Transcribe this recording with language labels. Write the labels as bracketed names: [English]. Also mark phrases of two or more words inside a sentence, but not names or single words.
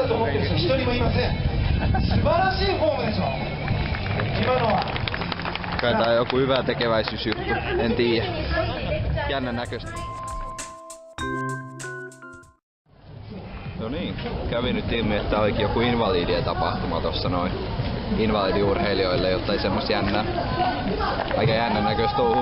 [Japanese] 一人もいません。素晴らしいフォームでしょ。今のは。 [Finnish] Kai tää on joku hyvä tekeväisyysjuttu, en tiedä. Jännän näköistä. No niin, kävi nyt ilmi, että tää olikin joku invalidien tapahtuma tossa noin. Invalidiurheilijoille, jotta ei semmos jännää. Aika jännän näköistä touhu.